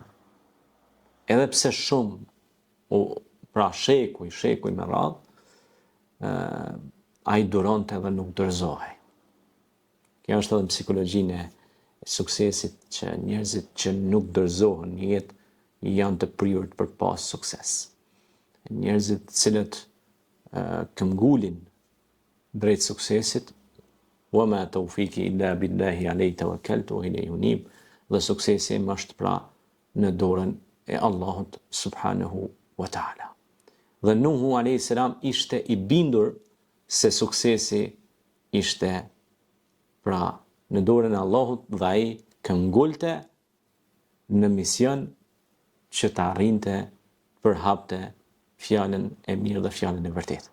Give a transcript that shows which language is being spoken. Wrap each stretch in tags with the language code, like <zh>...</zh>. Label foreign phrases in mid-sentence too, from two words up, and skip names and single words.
<sq>Edhe pse shumë, pra shekuj me radhë, ai duronte edhe nuk dorëzohej. Kjo është edhe psikologjinë e suksesit, që njerëzit që nuk dorëzohen në jetë janë të prirur për pas sukses. Njerëzit cilët këmbgulin drejt suksesit,</sq> <ar>وما توفيقي إلا بالله عليه توكلت وإليه أنيب,</ar> <sq>dhe suksesi im është pra në dorën e Allahut</sq> <ar>سبحانه وتعالى.</ar> <sq>Dhe Nuhu a.s. ishte i bindur se suksesi ishte pra në dorën e Allahut dhe ai këngulte në mision që të arrinte përhapte fjalën e mirë dhe fjalën e vërtetë.</sq>